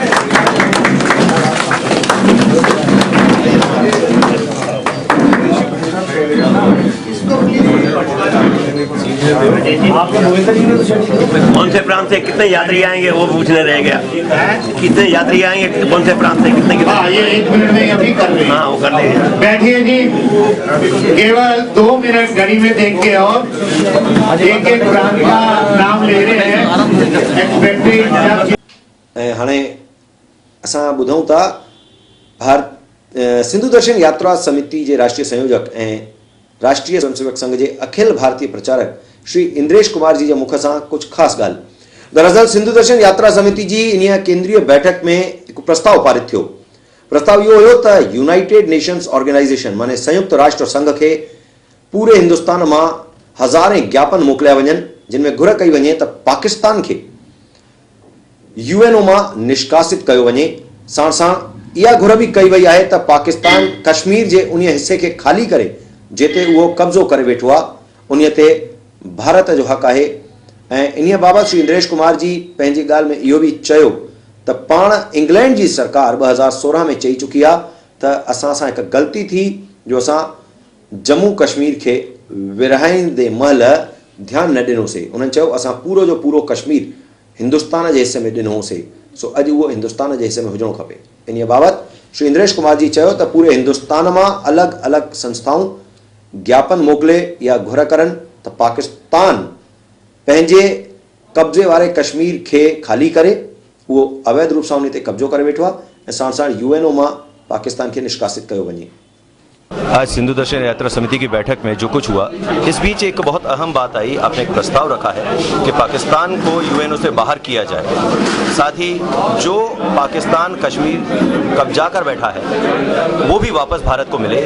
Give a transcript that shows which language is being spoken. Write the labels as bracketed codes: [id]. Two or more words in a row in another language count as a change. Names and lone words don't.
[hi] कौन से प्रांत से कितने यात्री आएंगे वो पूछने रह गया। कितने यात्री आएंगे, कौन से प्रांत से कितने कितने? हाँ, ये 1 मिनट में अभी कर रहे हैं। हाँ, वो कर देंगे। बैठिए जी, केवल 2 मिनट घड़ी में देख के और एक एक प्रांत का नाम ले रहे हैं। [sd] हाणे असां ॿुधूं था सिंधु दर्शन यात्रा समिति के राष्ट्रीय संयोजक राष्ट्रीय स्वयंसेवक संघ के अखिल भारतीय प्रचारक श्री इंद्रेश कुमार जी [hi] के मुख से कुछ खास [sd] गाल। दरअसल सिंधु दर्शन यात्रा समिति की इन केंद्रीय बैठक में एक प्रस्ताव पारित थो। प्रस्ताव यो हो तो यूनाइटेड नेशंस ऑर्गेनाइजेशन माने संयुक्त राष्ट्र संघ के पूरे हिंदुस्तान में हजारें ज्ञापन मोकलिया वजन, जिनमें घुर कई वजे तो पाकिस्तान के यूएनओ में निष्कासित किया वजे। साण साण इहा घुर भी कई वही है तो पाकिस्तान कश्मीर के उन हिस्से के खाली करे जेते वो कब्जो करे वेठो आ, उन ते भारत जो हक है। इन बाबत श्री इंद्रेश कुमार जी पंहिंजी गाल में इहो भी चयो त पाण इंग्लैंड की सरकार 2016 में चई चुकी आ त असां सां एक गलती थी जो असां जम्मू कश्मीर के विरहाईंदे महिल ध्यान न ॾिनोसीं। उन्हनि चयो असां पूरो जो पूरो कश्मीर हिंदुस्तान के हिस्से में ॾिनोसीं, सो अॼु उहो हिंदुस्तान के हिस्से में हुजणो खपे। इन बाबत श्री इंद्रेश कुमार जी चयो त पूरे हिंदुस्तान में अलग अलग संस्थाऊं ज्ञापन मोकले या घुर करन तो पाकिस्तान पंहिंजे कब्जे वाले कश्मीर के खाली करे वो अवैध रूप से उन ते कब्जो करे वेठो आहे। साण साण यूएनओ में पाकिस्तान के निष्कासित किया वञे। [hi] आज सिंधु दर्शन यात्रा समिति की बैठक में जो कुछ हुआ, इस बीच एक बहुत अहम बात आई। आपने एक प्रस्ताव रखा है कि पाकिस्तान को यूएनओ से बाहर किया जाए, साथ ही जो पाकिस्तान कश्मीर कब्जा कर बैठा है वो भी वापस भारत को मिले।